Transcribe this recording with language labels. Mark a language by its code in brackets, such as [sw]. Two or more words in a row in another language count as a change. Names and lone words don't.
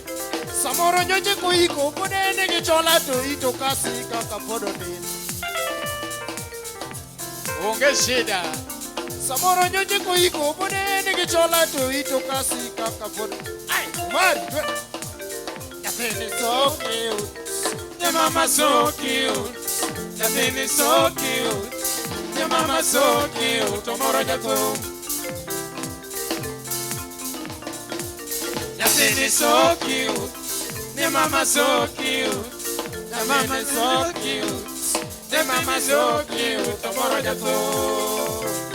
[luo] Samoro nyoche koiko podene gichola to ito kasi kaka podo din. Onge shida. Samoro nyoche koiko podene gichola to ito kasi kaka podo. Ai, Mari. Nyathini [en] so cute, [luo] ya mama [en] so cute. [luo] Nyathini [en] so cute, [luo] ya mama [en] so cute. [luo] Omoro jathum Nyathini [en] so cute. The mama so cute. The mama so cute. The mama so cute. [luo] Omoro jathum